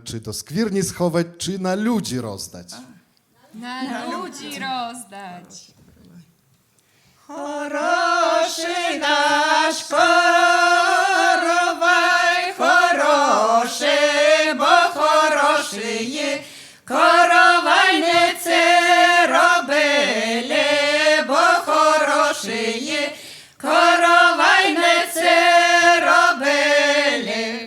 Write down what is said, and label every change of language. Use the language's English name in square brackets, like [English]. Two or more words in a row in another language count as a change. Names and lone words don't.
[Polish] Czy do skwirni schować, czy na ludzi rozdać? Na ludzi rozdać. [Ukrainian] Хороший наш коровай, хороший, бо хороший є, коровайниці робили, бо хороший є, коровайниці робили.